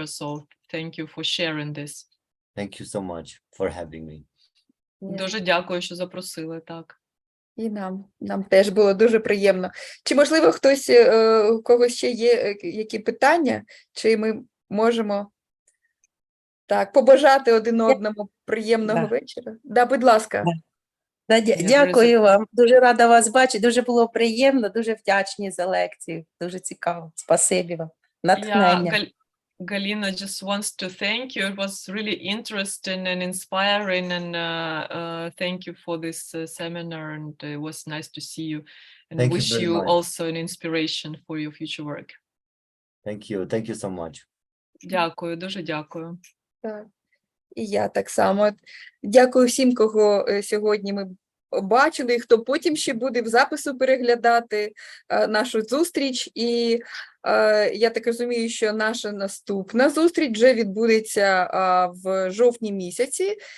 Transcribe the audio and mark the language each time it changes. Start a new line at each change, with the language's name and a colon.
English: So thank you for sharing this. Thank you so much for having me.
Ukrainian: Дуже дякую, що запросили, так. І нам теж було дуже приємно. Чи, можливо, хтось, у когось ще є які питання, чи ми можемо так побажати один одному приємного вечора? Да, будь ласка. Дякую вам, дуже рада вас бачити, дуже було приємно, дуже вдячні за лекцію, дуже цікаво, спасибі вам, натхнення.
English: Galina just wants to thank you. It was really interesting and inspiring, and thank you for this seminar, and it was nice to see you, and wish you also an inspiration for your future work. Thank you so much.
Ukrainian: Дякую, дуже дякую. Так. І я так само. Дякую всім, кого сьогодні ми бачили, хто потім ще буде в запису переглядати нашу зустріч. І я так розумію, що наша наступна зустріч вже відбудеться в жовтні місяці.